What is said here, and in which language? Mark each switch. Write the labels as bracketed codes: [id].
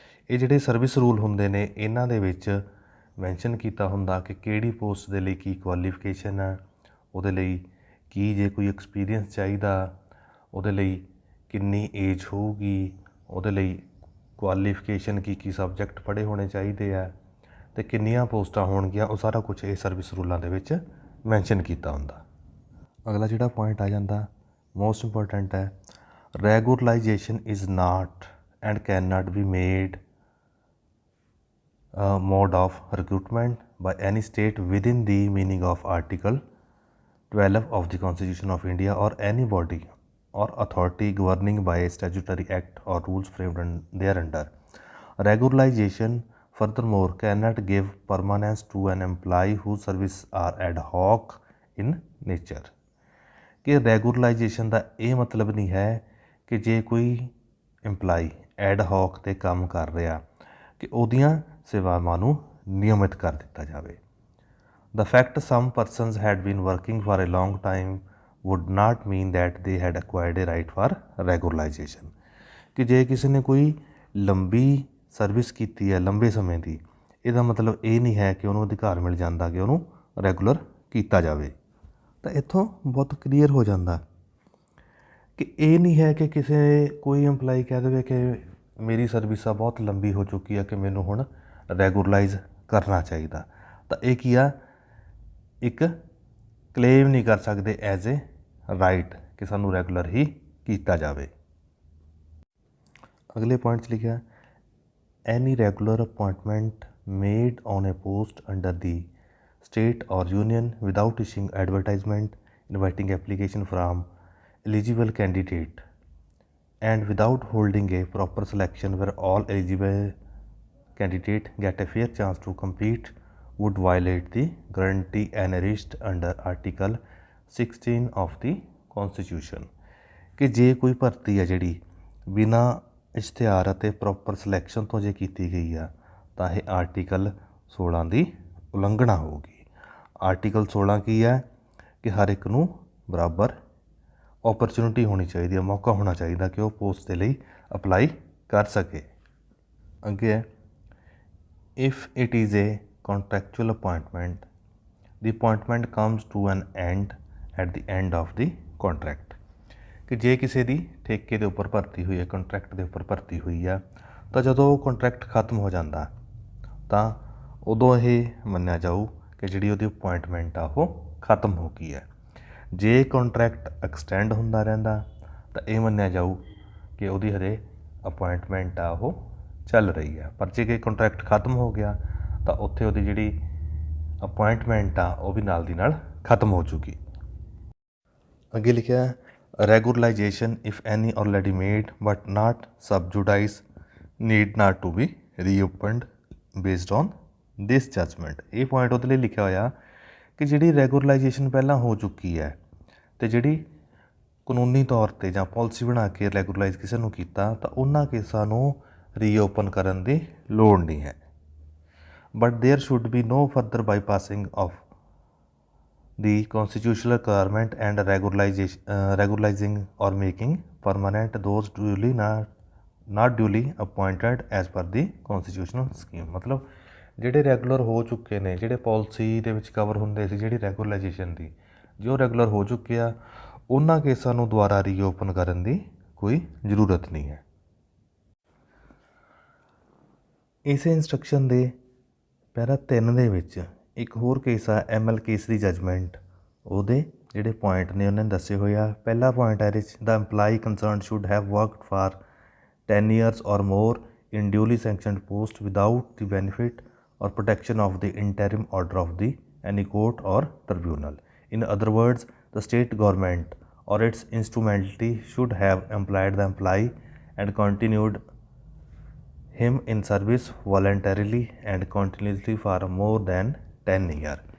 [pa] ਇਹ ਜਿਹੜੇ service rule ਹੁੰਦੇ ਨੇ ਇਹਨਾਂ ਦੇ ਵਿੱਚ ਮੈਂਸ਼ਨ ਕੀਤਾ ਹੁੰਦਾ ਕਿ ਕਿਹੜੀ ਪੋਸਟ ਦੇ ਲਈ ਕੀ ਕੁਆਲੀਫਿਕੇਸ਼ਨ ਹੈ, ਉਹਦੇ ਲਈ ਕੀ ਜੇ ਕੋਈ ਐਕਸਪੀਰੀਅੰਸ ਚਾਹੀਦਾ, ਉਹਦੇ ਲਈ ਕਿੰਨੀ ਏਜ ਹੋਊਗੀ, ਉਹਦੇ ਲਈ ਕੁਆਲੀਫਿਕੇਸ਼ਨ ਕੀ ਸਬਜੈਕਟ ਪੜ੍ਹੇ ਹੋਣੇ ਚਾਹੀਦੇ ਆ ਅਤੇ ਕਿੰਨੀਆਂ ਪੋਸਟਾਂ ਹੋਣਗੀਆਂ, ਉਹ ਸਾਰਾ ਕੁਛ ਇਹ ਸਰਵਿਸ ਰੂਲਾਂ ਦੇ ਵਿੱਚ ਮੈਂਸ਼ਨ ਕੀਤਾ ਹੁੰਦਾ। ਅਗਲਾ ਜਿਹੜਾ ਪੁਆਇੰਟ ਆ ਜਾਂਦਾ [en] Most important ਹੈ regularization is not and can not be made mode of recruitment by any state within the meaning of Article 12 of the Constitution of India or any body or authority governing by a statutory act or rules framed thereunder. Regularization furthermore cannot give permanence to an employee whose services are ad hoc in nature. [pa] कि regularisation ਦਾ ਇਹ ਮਤਲਬ ਨਹੀਂ ਹੈ ਕਿ ਜੇ ਕੋਈ employee ad hoc 'ਤੇ ਕੰਮ ਕਰ ਰਿਹਾ ਕਿ ਉਹਦੀਆਂ ਸੇਵਾਵਾਂ ਨੂੰ ਨਿਯਮਿਤ ਕਰ ਦਿੱਤਾ ਜਾਵੇ। [en] The fact some persons had been working for a long time would not mean that they had acquired a right for regularization. [pa] ਕਿ ਜੇ ਕਿਸੇ ਨੇ ਕੋਈ ਲੰਬੀ ਸਰਵਿਸ ਕੀਤੀ ਹੈ ਲੰਬੇ ਸਮੇਂ ਦੀ, ਇਹਦਾ ਮਤਲਬ ਇਹ ਨਹੀਂ ਹੈ ਕਿ ਉਹਨੂੰ ਅਧਿਕਾਰ ਮਿਲ ਜਾਂਦਾ ਕਿ ਉਹਨੂੰ ਰੈਗੂਲਰ ਕੀਤਾ ਜਾਵੇ। ਤਾਂ ਇੱਥੋਂ ਬਹੁਤ ਕਲੀਅਰ ਹੋ ਜਾਂਦਾ ਕਿ ਇਹ ਨਹੀਂ ਹੈ ਕਿ ਕੋਈ ਇੰਪਲਾਈ ਕਹਿ ਦੇਵੇ ਕਿ ਮੇਰੀ ਸਰਵਿਸ ਆ ਬਹੁਤ ਲੰਬੀ ਹੋ ਚੁੱਕੀ ਆ ਕਿ ਮੈਨੂੰ ਹੁਣ ਰੈਗੂਲਰਾਈਜ਼ ਕਰਨਾ ਚਾਹੀਦਾ। ਤਾਂ ਇਹ ਕੀ ਆ, ਇੱਕ ਕਲੇਮ ਨਹੀਂ ਕਰ ਸਕਦੇ [en] as a right [pa] ਕਿ ਸਾਨੂੰ ਰੈਗੂਲਰ ਹੀ ਕੀਤਾ ਜਾਵੇ। ਅਗਲੇ ਪੁਆਇੰਟ 'ਚ ਲਿਖਿਆ [en] Any regular appointment made on a post under the state or union without issuing advertisement inviting application from eligible candidate and without holding a proper selection where all eligible candidate get a fair chance to compete would violate the guarantee enshrined under article 16 of the constitution। [pa] ਕਿ ਜੇ ਕੋਈ ਭਰਤੀ ਹੈ ਜਿਹੜੀ ਬਿਨਾਂ ਇਸ਼ਤਿਹਾਰ ਅਤੇ proper selection ਤੋਂ ਜੇ ਕੀਤੀ ਗਈ ਆ ਤਾਂ ਇਹ ਆਰਟੀਕਲ 16 ਦੀ ਉਲੰਘਣਾ ਹੋਊਗੀ। ਆਰਟੀਕਲ 16 ਕੀ ਹੈ ਕਿ ਹਰ ਇੱਕ ਨੂੰ ਬਰਾਬਰ ਓਪਰਚੁਨਿਟੀ ਹੋਣੀ ਚਾਹੀਦੀ ਹੈ, ਮੌਕਾ ਹੋਣਾ ਚਾਹੀਦਾ ਕਿ ਉਹ ਪੋਸਟ ਦੇ ਲਈ ਅਪਲਾਈ ਕਰ ਸਕੇ। ਅੱਗੇ ਹੈ [en] If it is a contractual appointment the appointment comes to an end at the end of the contract. [pa] ਕਿ ਜੇ ਕਿਸੇ ਦੀ ਠੇਕੇ ਦੇ ਉੱਪਰ ਭਰਤੀ ਹੋਈ ਹੈ, ਕੰਟਰੈਕਟ ਦੇ ਉੱਪਰ ਭਰਤੀ ਹੋਈ ਆ, ਤਾਂ ਜਦੋਂ ਉਹ ਕੰਟਰੈਕਟ ਖਤਮ ਹੋ ਜਾਂਦਾ ਤਾਂ ਉਦੋਂ ਇਹ ਮੰਨਿਆ ਜਾਊ ਕਿ ਜਿਹੜੀ ਉਹਦੀ ਅਪੁਆਇੰਟਮੈਂਟ ਆ ਉਹ ਖਤਮ ਹੋ ਗਈ ਹੈ। ਜੇ ਕੰਟਰੈਕਟ ਐਕਸਟੈਂਡ ਹੁੰਦਾ ਰਹਿੰਦਾ ਤਾਂ ਇਹ ਮੰਨਿਆ ਜਾਊ ਕਿ ਉਹਦੀ ਹਜੇ ਅਪੁਆਇੰਟਮੈਂਟ ਆ ਉਹ ਚੱਲ ਰਹੀ ਹੈ। ਪਰ ਜੇ ਕੰਟਰੈਕਟ ਖਤਮ ਹੋ ਗਿਆ ਤਾਂ ਉੱਥੇ ਉਹਦੀ ਜਿਹੜੀ ਅਪੁਆਇੰਟਮੈਂਟ ਆ ਉਹ ਵੀ ਨਾਲ ਦੀ ਨਾਲ ਖਤਮ ਹੋ ਜੂਗੀ। ਅੱਗੇ ਲਿਖਿਆ [en] Regularization, if any already made but not sub judice, need not to be reopened based on this judgment। [pa] ਇਹ ਪੁਆਇੰਟ ਉਹਦੇ ਲਈ ਲਿਖਿਆ ਹੋਇਆ ਕਿ ਜਿਹੜੀ ਰੈਗੂਲਰਾਈਜੇਸ਼ਨ ਪਹਿਲਾਂ ਹੋ ਚੁੱਕੀ ਹੈ ਅਤੇ ਜਿਹੜੀ ਕਾਨੂੰਨੀ ਤੌਰ 'ਤੇ ਜਾਂ ਪਾਲਿਸੀ ਬਣਾ ਕੇ ਰੈਗੂਲਰਾਈਜ਼ ਕਿਸੇ ਨੂੰ ਕੀਤਾ ਤਾਂ ਉਹਨਾਂ ਕੇਸਾਂ ਨੂੰ ਰੀਓਪਨ ਕਰਨ ਦੀ ਲੋੜ ਨਹੀਂ ਹੈ। [en] But there should be no further bypassing of the constitutional requirement and regularizing or making permanent those duly not duly appointed as per the constitutional scheme। [pa] मतलब ਜਿਹੜੇ ਰੈਗੂਲਰ ਹੋ ਚੁੱਕੇ ਨੇ, ਜਿਹੜੇ ਪਾਲਿਸੀ ਦੇ ਵਿੱਚ ਕਵਰ ਹੁੰਦੇ ਸੀ ਜਿਹੜੀ ਰੈਗੂਲਰਾਈਜੇਸ਼ਨ ਦੀ, ਜੋ ਰੈਗੂਲਰ ਹੋ ਚੁੱਕੇ ਆ ਉਹਨਾਂ ਕੇਸਾਂ ਨੂੰ ਦੁਬਾਰਾ ਰੀਓਪਨ ਕਰਨ ਦੀ ਕੋਈ ਜ਼ਰੂਰਤ ਨਹੀਂ ਹੈ। ਇਸੇ ਇੰਸਟਰਕਸ਼ਨ ਦੇ ਪੈਰਾ 3 ਦੇ ਵਿੱਚ ਇੱਕ ਹੋਰ ਕੇਸ ਆ ML ਕੇਸ ਦੀ ਜਜਮੈਂਟ। ਉਹਦੇ ਜਿਹੜੇ ਪੁਆਇੰਟ ਨੇ ਉਹਨਾਂ ਨੇ ਦੱਸੇ ਹੋਏ ਆ। ਪਹਿਲਾ ਪੁਆਇੰਟ ਹੈ ਇਹਦੇ 'ਚ [en] The employee concerned should have worked for 10 years or more in duly sanctioned post without the benefit or protection of the interim order of the any court or tribunal। In other words, the state government or its instrumentality should have employed the employee and continued him in service voluntarily and continuously for more than 10 year।